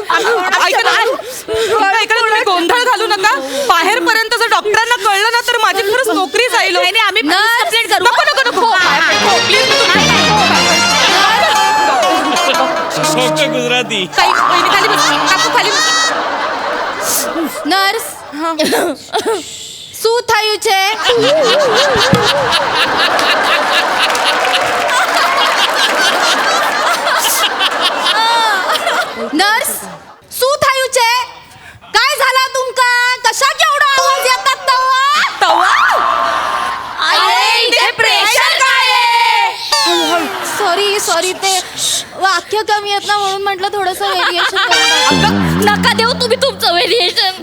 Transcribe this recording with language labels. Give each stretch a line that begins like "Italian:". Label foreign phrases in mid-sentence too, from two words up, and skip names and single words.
Marathi: ऐका ना, ऐका ना, तुम्ही गोंधळ घालू नका. बाहेर पर्यंत जर डॉक्टरांना कळलं ना तर माझी खरंच नोकरी जाईल. नाही, नाही, आम्ही
English: police complaint
Marathi: करू. नको नको नको. प्लीज सोचे गुजराती काही पहिली खाली बस. काकू खाली बस.
Gujarati: નર્સ શું થયું છે? નર્સ શું થયું છે?
Marathi: काय झाला तुमका? कशा केवढा आवाज येतात तवा? अरे इथे प्रेशर काय आहे? सॉरी ते वाक्य कमी आहेत ना म्हणून म्हटलं थोडस व्हेरिएशन. नका देऊ तुम्ही तुमचं व्हेरिएशन.